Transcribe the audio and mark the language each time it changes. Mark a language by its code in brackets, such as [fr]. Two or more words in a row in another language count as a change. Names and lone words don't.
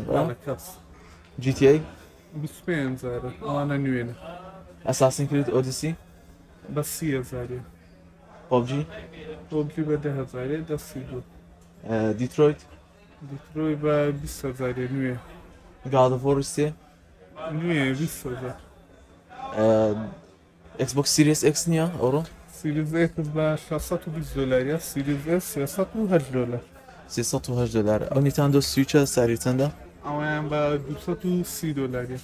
[ckb] کەس GTA 25 هزارە. ئەوانە نوێنە. Assassin's Creed Odyssey بە 30 هزاری. PUBG PUBG بە 10 هزاری دەستی دوو. Detroit دیترۆی بە 20 هزاری نوێ. God of War 3 نوێ 20 هزار. Xbox Series X نییە ئەوڕۆ؟ سیریز X بە 620 دلاریە. سیریز S 308 دلار. 308 دلار. ئەو نیتاندۆ سویچە ساری چەندە؟ ئەویان بە 230 دلاریە.